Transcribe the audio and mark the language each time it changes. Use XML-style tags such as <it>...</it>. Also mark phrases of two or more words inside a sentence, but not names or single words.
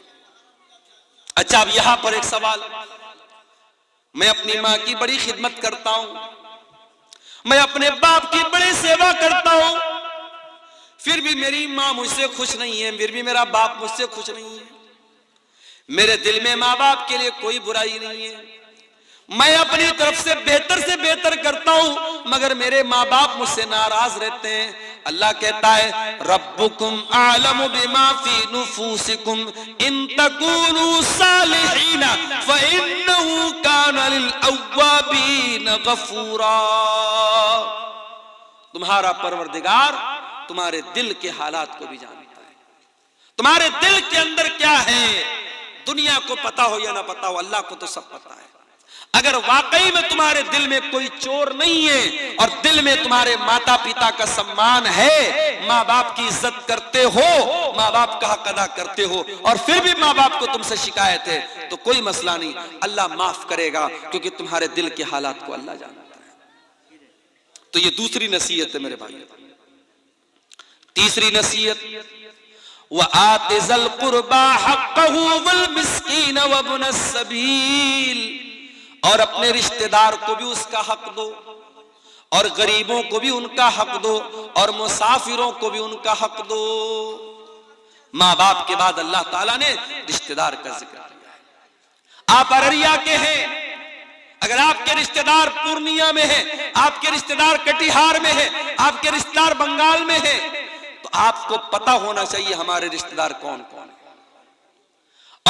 <hi>अच्छा, अब यहां पर एक सवाल, मैं अपनी माँ की बड़ी खिदमत करता हूं, मैं अपने बाप की बड़ी सेवा करता हूं, फिर भी मेरी माँ मुझसे खुश नहीं है, फिर भी मेरा बाप मुझसे खुश नहीं है। मेरे दिल में माँ बाप के लिए कोई बुराई नहीं है, मैं अपनी तरफ से बेहतर करता हूं, मगर मेरे माँ बाप मुझसे नाराज रहते हैं। अल्लाह कहता है,</hi> <ar>ربكم أعلم بما في نفوسكم إن تكونوا صالحين فإنه كان للأوابين غفورا.</ar> <hi>तुम्हारा परवरदिगार तुम्हारे दिल के हालात को भी जानता है, तुम्हारे दिल के अंदर क्या है। दुनिया को पता हो या ना पता हो, अल्लाह को तो सब पता है। अगर वाकई में तुम्हारे दिल में कोई चोर नहीं है और दिल में तुम्हारे माता पिता का सम्मान है, माँ बाप की इज्जत करते हो, माँ बाप का हक अदा करते हो, और फिर भी माँ बाप को तुमसे शिकायत है, तो कोई मसला नहीं, अल्लाह माफ करेगा, क्योंकि तुम्हारे दिल के हालात को अल्लाह जानता है। तो ये दूसरी नसीहत है मेरे भाई। तीसरी नसीहत,</hi> <ar>وآت ذا القربى حقه والمسكين وابن السبيل,</ar> <hi>और अपने रिश्तेदार को भी उसका हक दो, और गरीबों को भी उनका हक दो, और मुसाफिरों को भी उनका हक दो। माँ बाप के बाद अल्लाह ताला ने रिश्तेदार का जिक्र किया है। आप अररिया के हैं, अगर आपके रिश्तेदार पूर्णिया में हैं, आपके रिश्तेदार कटिहार में हैं, आपके रिश्तेदार बंगाल में हैं, तो आपको पता होना चाहिए हमारे रिश्तेदार कौन कौन है।</hi>